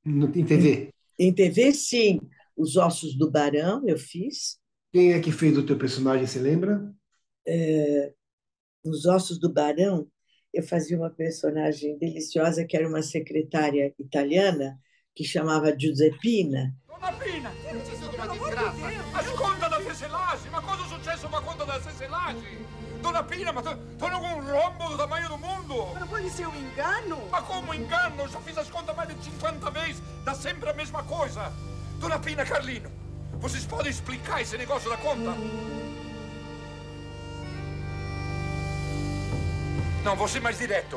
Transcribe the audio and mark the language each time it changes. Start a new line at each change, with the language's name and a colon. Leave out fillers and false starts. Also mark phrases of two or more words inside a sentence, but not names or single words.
Portuguese: Em TV? Em TV, sim. Os Ossos do Barão eu fiz. Quem é que fez o teu personagem, você lembra? Nos Ossos do Barão, eu fazia uma personagem deliciosa que era uma secretária italiana que chamava Giuseppina.
Italian: Donna Pina! Una disgrazia! Ascolta da teselagem! Ma cosa è successo
Portuguese: com a conta das teselagem? Dona Pina,
Italian: ma torna
Portuguese: com um rombo do tamanho do mundo! Não pode ser um engano? Ma como engano? Já fiz as contas mais de 50 vezes, dá sempre a mesma coisa! Dona Pina, Carlino, vocês podem explicar esse negócio da conta? Não, vou ser mais direto.